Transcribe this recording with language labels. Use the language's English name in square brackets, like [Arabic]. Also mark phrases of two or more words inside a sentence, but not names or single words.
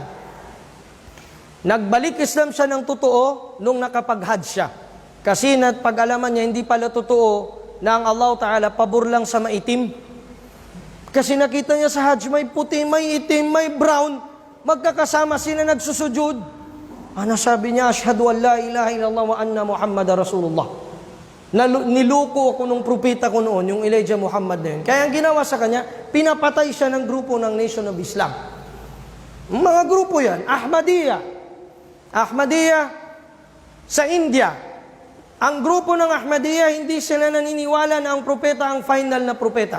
[Filipino] Nagbalik Islam siya ng totoo nung nakapag-Hajj siya. Kasi pag-alaman niya, hindi pala totoo na ang Allah Ta'ala pabor lang sa maitim. Kasi nakita niya sa Hajj, may puti, may itim, may brown. Magkakasama sila nagsusujud. Sabi niya, [Arabic] أشهد أن لا إله إلا الله وأن محمدا رسول الله. [Filipino] Niluko ako nung propeta ko noon, yung Elijah Muhammad na yun. Kaya ang ginawa sa kanya, pinapatay siya ng grupo ng Nation of Islam. Mga grupo yan, Ahmadiyya sa India. Ang grupo ng Ahmadiyya, hindi sila naniniwala na ang propeta ang final na propeta.